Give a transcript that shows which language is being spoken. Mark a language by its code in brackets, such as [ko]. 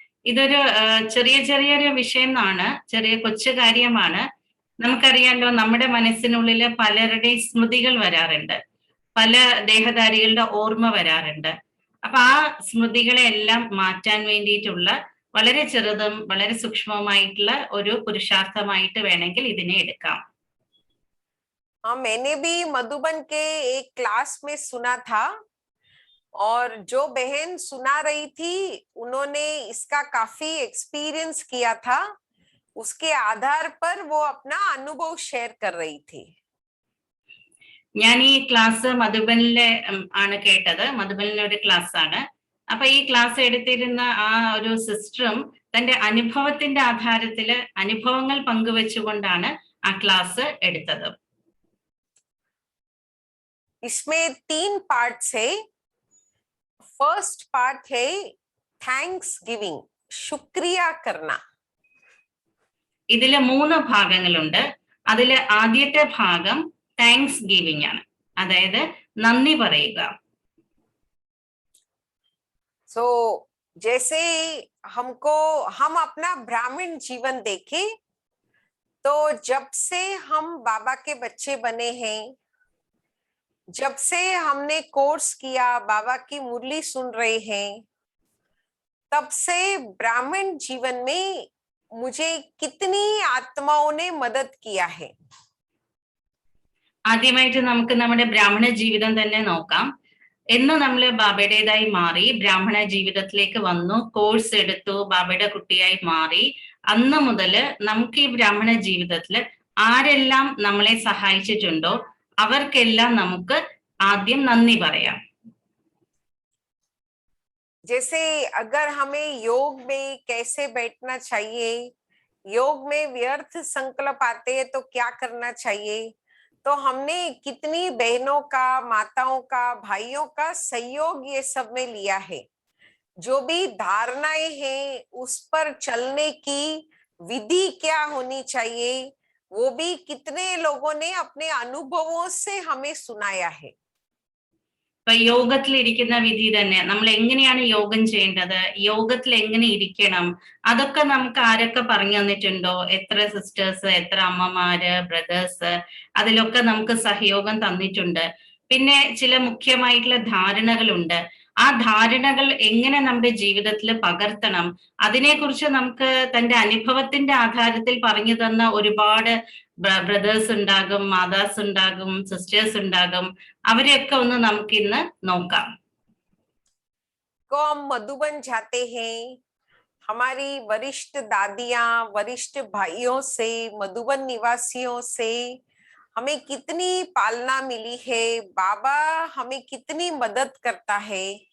[ml] ഇതൊരു ചെറിയൊരു വിഷയമാണ്, ചെറിയ കൊച്ചു കാര്യമാണ്. നമുക്കറിയാലോ, നമ്മുടെ മനസ്സിനുള്ളില് പലരുടെ സ്മൃതികൾ വരാറുണ്ട്, പല ദേഹധാരികളുടെ ഓർമ്മ വരാറുണ്ട്. അപ്പൊ ആ സ്മൃതികളെ എല്ലാം മാറ്റാൻ വേണ്ടിയിട്ടുള്ള വളരെ ചെറുതും വളരെ സൂക്ഷ്മവുമായിട്ടുള്ള ഒരു പുരുഷാർത്ഥമായിട്ട് വേണമെങ്കിൽ ഇതിനെ എടുക്കാം. [hi] हाँ, मैंने भी मधुबन के एक क्लास में सुना था, और जो बहन सुना रही थी उन्होंने इसका काफी एक्सपीरियंस किया था. उसके आधार पर वो अपना अनुभव शेयर कर रही थी. [ml] ഞാൻ ഈ ക്ലാസ് മധുബനിലെ ആണ് കേട്ടത്. മധുബനിലെ ഒരു ക്ലാസ് ആണ്. അപ്പൊ ഈ ക്ലാസ് എടുത്തിരുന്ന ആ ഒരു സിസ്റ്ററും തന്റെ അനുഭവത്തിന്റെ ആധാരത്തില് അനുഭവങ്ങൾ പങ്കുവെച്ചുകൊണ്ടാണ് ആ ക്ലാസ് എടുത്തത്. [hi] इसमें 3 पार्ट्स है. फर्स्ट पार्ट है थैंक्स गिविंग, शुक्रिया करना. [ml] ഇതില് 3 ഭാഗങ്ങളുണ്ട്. അതില് ആദ്യത്തെ ഭാഗം താങ്ക്സ് ഗിവിംഗ് ആണ്, അതായത് നന്ദി പറയുക. [hi] सो जैसे हम अपना ब्राह्मण जीवन देखें, तो जब से हम बाबा के बच्चे बने हैं, जब से हमने कोर्स किया, बाबा की मुरली सुन रहे हैं, तब से ब्राह्मण जीवन में मुझे कितनी आत्माओं ने मदद किया है. [ml] ആദ്യമായിട്ട് നമുക്ക് നമ്മുടെ ബ്രാഹ്മണ ജീവിതം തന്നെ നോക്കാം. എന്ന് നമ്മൾ ബാബയുടേതായി മാറി ബ്രാഹ്മണ ജീവിതത്തിലേക്ക് വന്നു, കോഴ്സ് എടുത്തു, ബാബയുടെ കുട്ടിയായി മാറി, അന്ന് മുതല് നമുക്ക് ഈ ബ്രാഹ്മണ ജീവിതത്തില് ആരെല്ലാം നമ്മളെ സഹായിച്ചിട്ടുണ്ടോ അവർക്കെല്ലാം നമുക്ക് ആദ്യം നന്ദി പറയാം. [hi] जैसे अगर हमें योग में कैसे बैठना चाहिए, योग में व्यर्थ संकल्प आते हैं तो क्या करना चाहिए, तो हमने कितनी बहनों का, माताओं का, भाइयों का सहयोग ये सब में लिया है. जो भी धारणाएं हैं उस पर चलने की विधि क्या होनी चाहिए, वो भी कितने लोगों ने अपने अनुभवों से हमें सुनाया है. [ml] ഇപ്പൊ യോഗത്തിൽ ഇരിക്കുന്ന വിധി തന്നെ, നമ്മൾ എങ്ങനെയാണ് യോഗം ചെയ്യേണ്ടത്, യോഗത്തിൽ എങ്ങനെ ഇരിക്കണം, അതൊക്കെ നമുക്ക് ആരൊക്കെ പറഞ്ഞു തന്നിട്ടുണ്ടോ, എത്ര സിസ്റ്റേഴ്സ്, എത്ര അമ്മമാര്, ബ്രദേഴ്സ്, അതിലൊക്കെ നമുക്ക് സഹയോഗം തന്നിട്ടുണ്ട്. പിന്നെ ചില മുഖ്യമായിട്ടുള്ള ധാരണകളുണ്ട്. ആ ധാരണകൾ എങ്ങനെ നമ്മുടെ ജീവിതത്തിൽ പകർത്തണം, അതിനെക്കുറിച്ച് നമുക്ക് തന്റെ അനുഭവത്തിന്റെ ആധാരത്തിൽ പറഞ്ഞു തന്ന ഒരുപാട് ബ്രദേഴ്സ് ഉണ്ടാകും, മാതാസ് ഉണ്ടാകും, സിസ്റ്റേഴ്സ് ഉണ്ടാകും. അവരെയൊക്കെ ഒന്ന് നമുക്ക് ഇന്ന് നോക്കാം. [hi] को हम मधुबन जाते हैं, हमारी वरिष्ठ दादियां, वरिष्ठ भाइयों से, मधुबन निवासियों से हमें कितनी पालना मिली है, बाबा हमें कितनी मदद करता है.